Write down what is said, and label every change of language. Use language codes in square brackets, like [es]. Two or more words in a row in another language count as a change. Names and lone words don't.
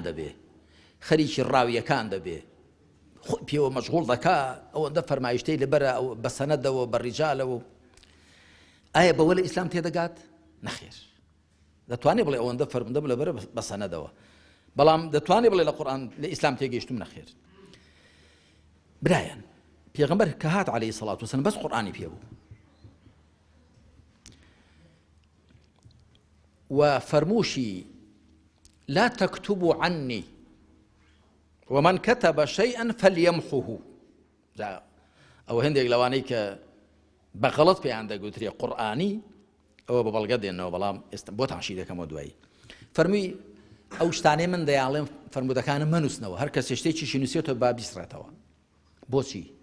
[ckb] دەبێ خەریکی ڕاویەکان دەبێ پێوە مەشغوڵ دەکا ئەوەندە فەرمایشتەی لەبەرە ئەو بە سەنەدەوە بە ڕیجالەوە ئایا بەوە لە ئیسلام تێدەگات نەخێر دەتوانێت بڵێ ئەوەندە فەرمودەم لەبەرە بە سەنەدەوە بەڵام دەتوانێت بڵێ لە قورئان لە ئیسلام تێگەیشتم نەخێر برایان پێغەمبەر کە هات [ar] عەلەیهی السەڵات وەسەلام [ckb] بەس قورئانی پێبوو و فەرمووشی [ar] لا تكتبوا عني ومن كتب شيئا فليمحه [ckb] ئەوە هەندێک لەوانەی کە بەغەڵەت پێیان دەگوترێ قورئانی ئەوە بە بەڵگە دێنەوە بەڵام ئێستا بۆتان شی دەکەمەوە دوایی فەرمووی ئەو شتانەی من دەیاڵێم فەرمودەکانم مەنووسنەوە هەر کەس شتێکیشی نووسێتەوە با بیسڕێتەوە بۆچی